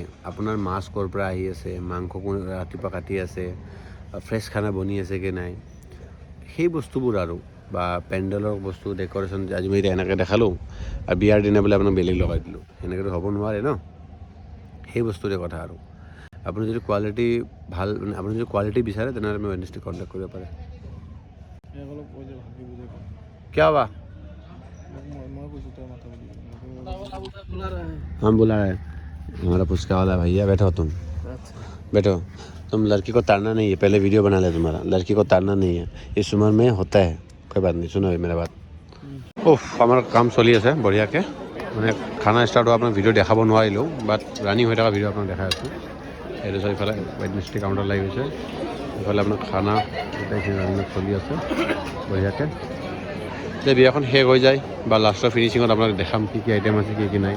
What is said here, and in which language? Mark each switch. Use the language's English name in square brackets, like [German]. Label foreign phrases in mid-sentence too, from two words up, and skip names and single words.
[Assamese] আপোনাৰ মাছ ক'ৰ পৰা আহি আছে, মাংস কোন ৰাতিপুৱা কাটি আছে, ফ্ৰেছ খানা বনি আছে কি নাই, সেই বস্তুবোৰ আৰু বা পেণ্ডেলৰ বস্তু ডেক'ৰেশ্যন। আজি মই এতিয়া এনেকৈ দেখালোঁ আৰু বিয়াৰ দিনা বোলে আপোনাক বেলেগ লগাই দিলোঁ, সেনেকৈতো হ'ব নোৱাৰে ন। সেই বস্তুৰে কথা আৰু আপুনি যদি কোৱালিটি ভাল, আপুনি যদি কোৱালিটি বিচাৰে তেনেহ'লে আমি ৱেডনেছডে কণ্টেক্ট কৰিব পাৰে। [Hindi] क्या हुआ? हम बुला रहे हैं, हमारा पुचका वाला भैया। बैठो तुम, बैठो। तुम लड़की को ताड़ना नहीं है, पहले वीडियो बना ले तुम्हारा। लड़की को ताड़ना नहीं है, इस उम्र में होता है, कोई बात नहीं। सुनो मेरा बात। [Assamese] ওফ, আমাৰ কাম চলি আছে বঢ়িয়াকৈ, মানে খানা ষ্টাৰ্ট হোৱা আপোনাক ভিডিঅ' দেখাব নোৱাৰিলোঁ, [English] but running [Assamese] হৈ থকা ভিডিঅ' আপোনাক দেখাই আছোঁ। এইটো চাই ইফালে ৱেডনেছডে কাউণ্টাৰ লাগি গৈছে, ইফালে আপোনাৰ খানা গোটেইখিনি ৰানিঙত চলি আছে বঢ়িয়াকৈ। যে বিয়াখন শেষ হৈ যায় বা লাষ্টৰ ফিনিচিঙত আপোনাক দেখাম কি কি আইটেম আছে কি কি নাই।